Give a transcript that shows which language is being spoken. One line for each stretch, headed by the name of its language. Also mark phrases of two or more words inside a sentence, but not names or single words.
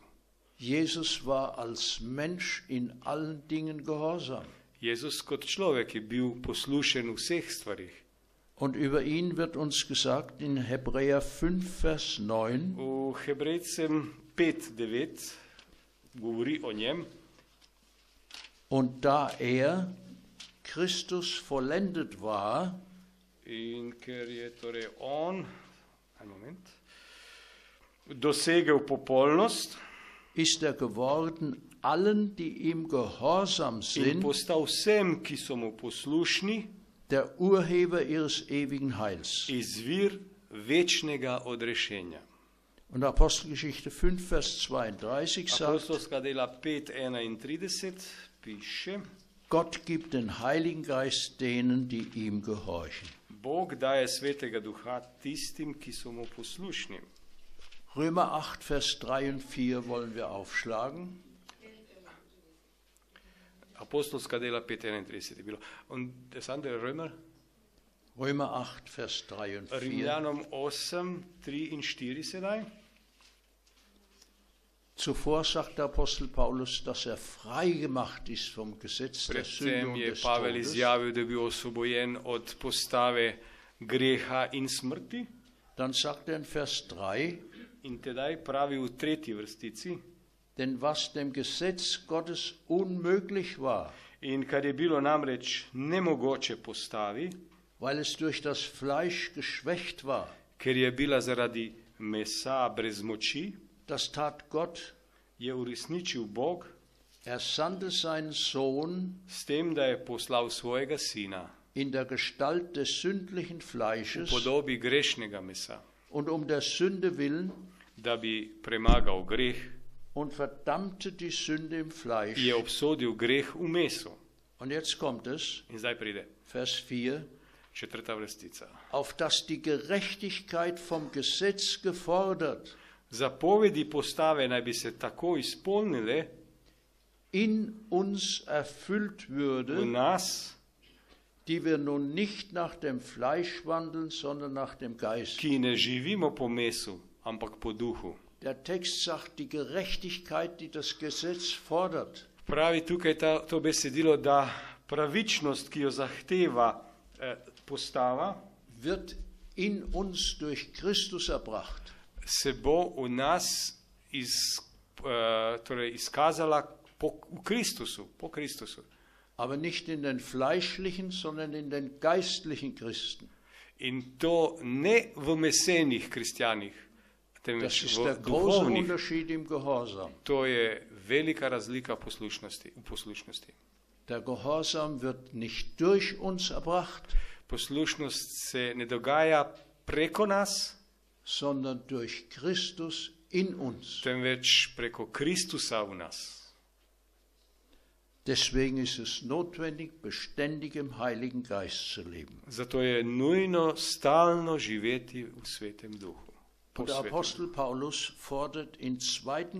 German: Jesus war als Mensch in allen Dingen gehorsam.
Slovenian: Jezus kot človek je bil poslušen v vseh stvarih.
German: Und über ihn wird uns gesagt in Hebräer 5, Vers 9,
Slovenian: V Hebrejcem 5:9 govori o njem.
German: und da Christus vollendet war,
Slovenian: In ker je torej on dosegel popolnost
German: ist geworden allen, die ihm gehorsam
Slovenian: in
German: sind,
Slovenian: postal vsem, ki so mu poslušni,
German: der Urheber ihres ewigen Heils.
Slovenian: izvir večnega odrešenja.
German: Und Apostelgeschichte 5, Vers 32 sagt,
Slovenian: Apostolska dela 5:31 piše:
German: Gott gibt den Heiligen Geist denen, die ihm gehorchen.
Slovenian: Bog daje svetega duha tistim, ki so mu poslušni.
German: Römer 8, Vers 3 und 4 wollen wir aufschlagen.
Slovenian: Apostolska dela 5:31 je bilo.
German: Und das andere Römer? Römer 8, Vers 3 und 4.
Slovenian: Rimljanom 8, 3 in 4 sedaj.
German: Zuvor sagt der Apostel Paulus, dass er frei gemacht ist vom Gesetz der Sünde
Slovenian: Predvsem
German: und
Slovenian: je
German: des
Slovenian: Pavel
German: Todes.
Slovenian: izjavil, da je bil osvobojen od postave greha in smrti.
German: Dann sagt er in Vers 3,
Slovenian: In tedaj pravi v 3. vrstici:
German: denn was dem Gesetz Gottes unmöglich war,
Slovenian: In kar je bilo namreč nemogoče postavi,
German: weil es durch das Fleisch geschwächt war,
Slovenian: ker je bila zaradi mesa brez moči,
German: das tat Gott.
Slovenian: je uresničil Bog
German: Er sandte seinen Sohn
Slovenian: s tem, da je poslal svojega sina
German: in der Gestalt des sündlichen
Slovenian: v
German: Fleisches
Slovenian: podobi grešnega mesa,
German: und um der Sünde willen
Slovenian: da bi premagal greh,
German: und verdammte die Sünde im Fleisch.
Slovenian: je obsodil greh v mesu.
German: Und jetzt kommt es,
Slovenian: In zdaj pride
German: Vers 4,
Slovenian: 4. vrstica.
German: auf dass die Gerechtigkeit vom Gesetz gefordert
Slovenian: Zapovedi postave naj bi se tako izpolnile
German: in uns erfüllt
Slovenian: v
German: würde,
Slovenian: nas,
German: die wir nun nicht nach dem Fleisch wandeln, sondern nach dem Geist.
Slovenian: ki ne živimo po mesu, ampak po duhu.
German: Der Text sagt, die Gerechtigkeit, die das Gesetz fordert,
Slovenian: Pravi tukaj to besedilo, da pravičnost, ki jo zahteva postava,
German: wird in uns durch Christus erbracht.
Slovenian: se bo v nas torej izkazala v Kristusu, po Kristusu.
German: Aber nicht in den fleischlichen, sondern in den geistlichen Christen.
Slovenian: In to ne v mesenih kristjanih,
German: Das
Slovenian: temveč
German: ist
Slovenian: v
German: der große
Slovenian: duhovnih.
German: Unterschied im Gehorsam.
Slovenian: To je velika razlika v poslušnosti.
German: Der Gehorsam wird nicht durch uns erbracht,
Slovenian: Poslušnost se ne dogaja preko nas,
German: sondern durch Christus in uns.
Slovenian: temveč preko Kristusa v nas.
German: Deswegen ist es notwendig, beständig im Heiligen Geist zu leben.
Slovenian: Zato je nujno stalno živeti v Svetem Duhu. Po
German: Und der
Slovenian: Svetem.
German: Apostel Paulus fordert in 2.